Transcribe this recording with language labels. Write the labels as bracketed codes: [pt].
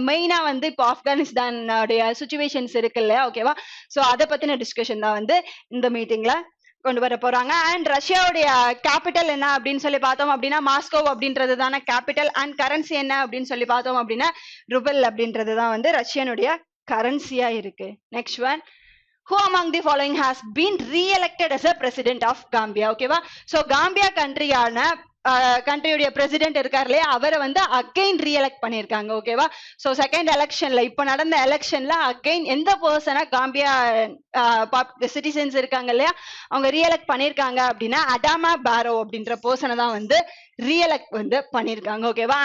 [ta] மெயினா வந்து இப்போ ஆப்கானிஸ்தானுடைய சுச்சுவேஷன்ஸ் இருக்கு இல்லையா. ஓகேவா, சோ அதை பத்தின டிஸ்கஷன் தான் வந்து இந்த மீட்டிங்ல கொண்டு வர போறாங்க. அண்ட் ரஷ்யாவுடைய கேபிட்டல் என்ன அப்படின்னு சொல்லி பார்த்தோம் அப்படின்னா மாஸ்கோ அப்படின்றது தானே கேபிட்டல். அண்ட் கரன்சி என்ன அப்படின்னு சொல்லி பார்த்தோம் அப்படின்னா ரூபல் அப்படின்றது தான் வந்து ரஷ்யனுடைய கரன்சியா இருக்கு. [en] Next one, who among the following has been re-elected as a president of Gambia. [ta] ஓகேவா, சோ காம்பியா கண்ட்ரியான கண்ட்ரியுடைய பிரசிடென்ட் இருக்காரு இல்லையா, அவரை வந்து அகைன் ரீஎலெக்ட் பண்ணிருக்காங்க. ஓகேவா? சோ செகண்ட் எலெக்ஷன்ல இப்ப நடந்த எலெக்ஷன்ல அகைன் எந்த பர்சனை காம்பியா சிட்டிசன்ஸ் இருக்காங்க இல்லையா, அவங்க ரீஎலெக்ட் பண்ணிருக்காங்க அப்படின்னா அடாமா பாரோ அப்படின்ற பர்சனை தான் வந்து ரீஎலெக்ட் வந்து பண்ணிருக்காங்க. ஓகேவா?